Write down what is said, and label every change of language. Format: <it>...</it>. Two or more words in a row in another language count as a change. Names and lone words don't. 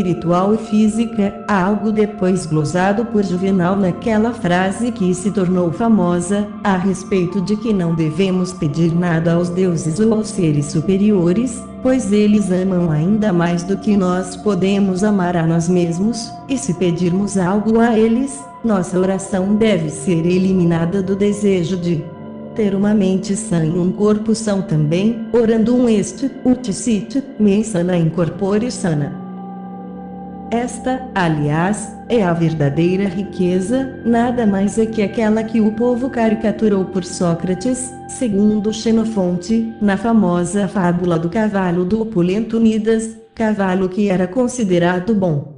<pt>e física, algo depois glosado por Juvenal naquela frase que se tornou famosa, a respeito de que não devemos pedir nada aos deuses ou aos seres superiores, pois eles amam ainda mais do que nós podemos amar a nós mesmos, e se pedirmos algo a eles, nossa oração deve ser eliminada do desejo de ter uma mente sã e um corpo são também,</pt> <la>orandum est, ut sit, mens sana in corpore sana.</la> <pt>Esta, aliás, é a verdadeira riqueza, nada mais é que aquela que o povo caricaturou por Sócrates, segundo Xenofonte, na famosa fábula do cavalo do opulento Midas, cavalo que era considerado bom.</pt>